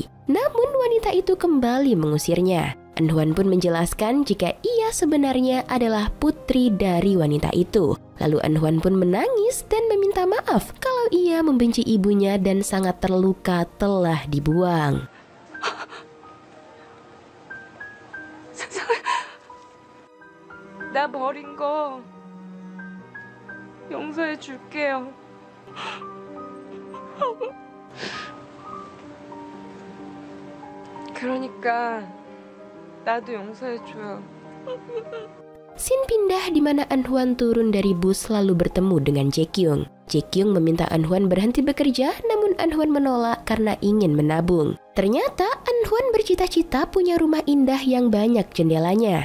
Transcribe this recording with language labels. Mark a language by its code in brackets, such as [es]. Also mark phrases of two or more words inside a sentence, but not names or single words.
[id] Namun wanita itu kembali mengusirnya. Anhuan pun menjelaskan jika ia sebenarnya adalah putri dari wanita itu. Lalu Anhuan pun menangis dan meminta maaf kalau ia membenci ibunya dan sangat terluka telah dibuang. [ko] 나 버린 거 용서해 줄게요. 그러니까 나도 용서해 줘요. [id] Scene pindah di mana Anhuan turun dari bus lalu bertemu dengan Jaekyung. Jaekyung meminta Anhuan berhenti bekerja, namun Anhuan menolak karena ingin menabung. Ternyata Anhuan bercita-cita punya rumah indah yang banyak jendelanya.